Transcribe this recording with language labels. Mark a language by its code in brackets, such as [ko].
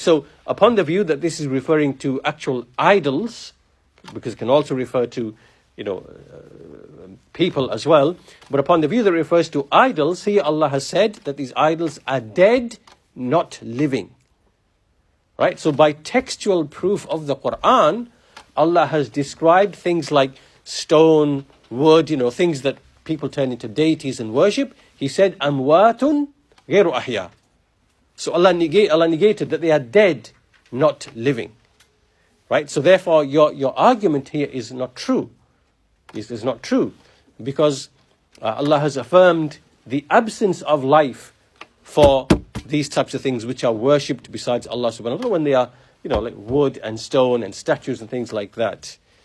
[en] So, upon the view that this is referring to actual idols, because it can also refer to, people as well, but upon the view that refers to idols, here Allah has said that these idols are dead, not living. Right? So, by textual proof of the Quran, Allah has described things like stone, wood, things that people turn into deities and worship. He said, [ar] أَمْوَاتٌ غَيْرُ أَحْيَاءٍ. [en] So Allah negated that they are dead, not living. Right? So therefore, your argument here is not true. It is not true. Because Allah has affirmed the absence of life for these types of things which are worshipped besides Allah subhanahu wa ta'ala, when they are, like wood and stone and statues and things like that.